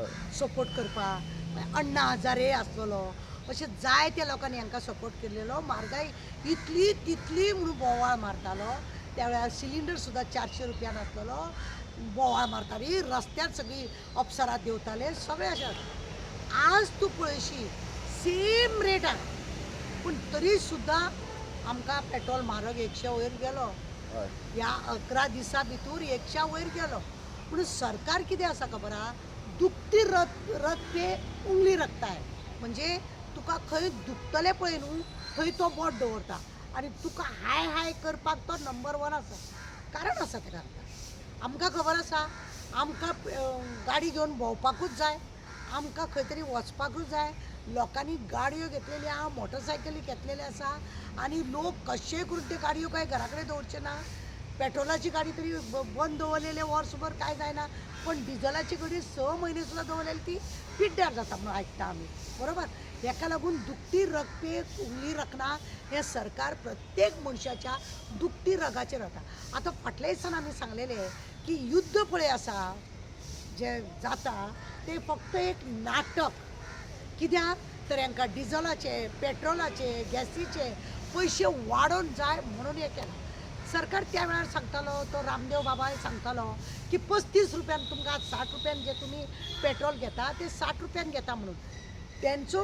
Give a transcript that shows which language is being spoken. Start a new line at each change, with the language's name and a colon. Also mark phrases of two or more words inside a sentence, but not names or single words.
Konkani: सपोर्ट करपाक अण्णा हजारे आसतलो अशे जायत्या लोकांनी हांकां सपोर्ट केल्लेलो म्हारगाय इतली तितली म्हणून बोवाळ मारतालो त्या वेळार सिलिंडर सुद्दां 400 रुपयान आसतलो बोवाळ मारताली रस्त्यार सगळीं अप्सरा देंवताले सगळें अशें आज तूं पळयशी सेम रेटान पूण तरी सुद्दां आमकां पेट्रोल म्हारग 100 वयर गेलो हय ह्या 11 दिसां भितर 100 वयर गेलो पूण सरकार कितें आसा खबर आहा
Hindi: दुखती रथ पे उंगली
Konkani: रखताय म्हणजे तुका खंय दुखतलें पळय न्हू थंय तो बोट दवरता आनी तुका हाय हाय करपाक तो नंबर 1 आसा कारण आसा तेका आमकां खबर आसा आमकां गाडी घेवन भोंवपाकूच जाय आमकां खंय तरी वचपाकूच जाय लोकांनी गाडयो घेतलेली आहा मोटरसायकली घेतलेले आसा आनी लोक कशेय करून त्यो गाडयो काय घरा कडेन दवरचे ना पेट्रोलाची गाडी तरी बंद दवरलेले वर्सभर काय जायना पण डिझलाची गाडी 6 म्हयने सुद्दां दवरलेली ती पिड्ड्यार जाता म्हणून आयकता आमी बरोबर हेका लागून
Hindi: दुखती रग पे उंगली रखना
Konkani: हे सरकार प्रत्येक मनशाच्या दुखती रगाचेर वता आतां फाटल्या दिसान आमी सांगलेले की युद्ध पळय आसा जे जाता ते फक्त एक नाटक कित्याक तर हांकां डिझलाचे पेट्रोलाचे गॅसीचे पयशे वाडोवन जाय म्हणून हे केलां सरकार त्या वेळार सांगतालो तो रामदेव बाबाय सांगतालो की 35 रुपयान तुमकां आज 60 रुपयान जे तुमी पेट्रोल घेता ते 60 रुपयान घेता म्हणून त्यांचो